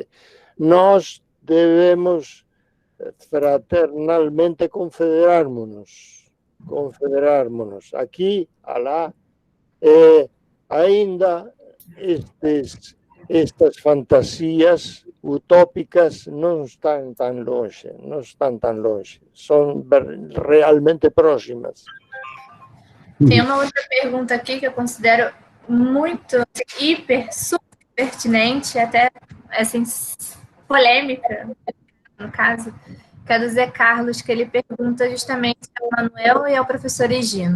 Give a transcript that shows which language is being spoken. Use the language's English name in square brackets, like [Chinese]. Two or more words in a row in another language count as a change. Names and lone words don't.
[Galician] Nós debemos fraternalmente confederármonos. Aquí, alá, aínda estas fantasías utópicas non están tan longe, son realmente próximas. [Portuguese] Tem uma outra pergunta aqui que eu considero muito super pertinente, até assim, polêmica, no caso, que é do Zé Carlos, que ele pergunta justamente ao Manuel e ao professor Higino.